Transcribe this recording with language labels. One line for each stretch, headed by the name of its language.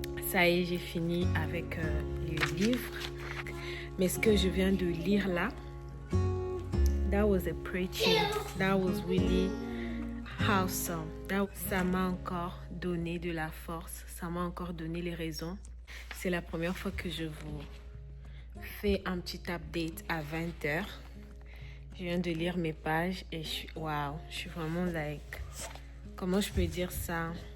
French: Ça y est, j'ai fini avec le livre. Mais ce que je viens de lire là,
English: that was a preaching. That was really awesome.
French: Ça m'a encore donné de la force. Ça m'a encore donné les raisons. C'est la première fois que je vous fais un petit update à 20h. Je viens de lire mes pages et je suis vraiment like, comment je peux dire ça?